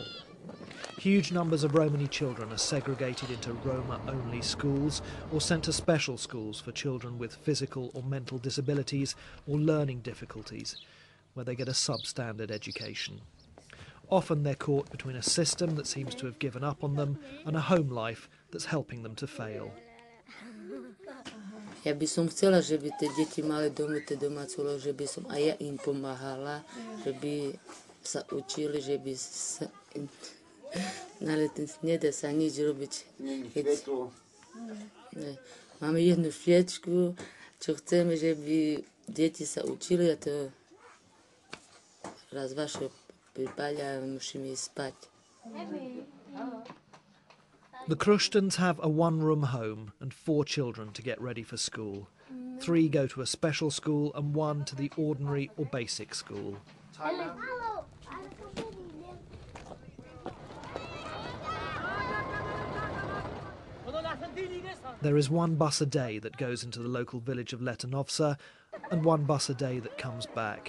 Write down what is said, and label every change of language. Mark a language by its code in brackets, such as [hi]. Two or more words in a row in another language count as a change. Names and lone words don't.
[en] Huge numbers of Romani children are segregated into Roma-only schools or sent to special schools for children with physical or mental disabilities or learning difficulties, where they get a substandard education. Often they're caught between a system that seems to have given up on them and a home life that's helping them to fail. [sk] Ja by som chcela, že by tie deti mali doma tie domácu úlohu, že by som aj ja im pomáhala, že by sa učili, že by sa... Ale nedá sa nič robiť. Máme jednu sviečku, čo chceme, že by deti sa učili, a to raz vaše pripáľa a musíme ísť spať. [en] The Krushtens have a one-room home and 4 children to get ready for school. 3 go to a special school and 1 to the ordinary or basic school. There is 1 bus a day that goes into the local village of Letanovce and 1 bus a day that comes back.